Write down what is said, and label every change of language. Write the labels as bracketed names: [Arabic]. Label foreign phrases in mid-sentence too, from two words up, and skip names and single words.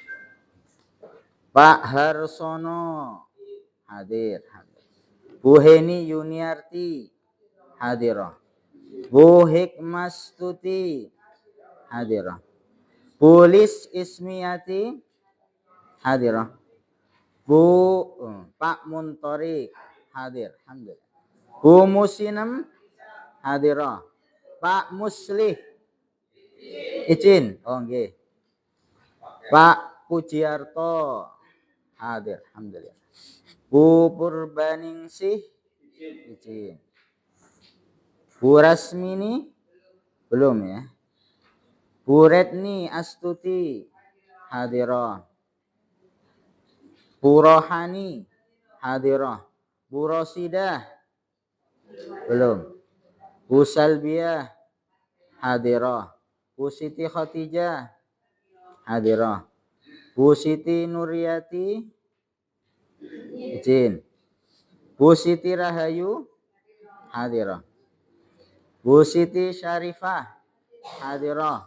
[Indonesian] Pak Harsono hadir. Bu Heni Yuniarti hadirah. Bu Hikmastuti hadirah. Bu Lis Ismiati hadirah. Bu Pak Muntorik hadir, alhamdulillah. Bu Musinem hadirah. Pak Muslih izin, nggih. Pak Pujiarto hadir, alhamdulillah. Bu Purbaningsih izin. Bu Rasmini belum ya. Bu Retni Astuti hadirah. Bu Rohani hadirah. Bu Rosidah belum. Bu Salbiah hadirah. Bu Siti Khadijah hadirah. Bu Siti Nuriyati izin. Bu Siti Rahayu hadirah. Bu Siti Syarifah hadirah.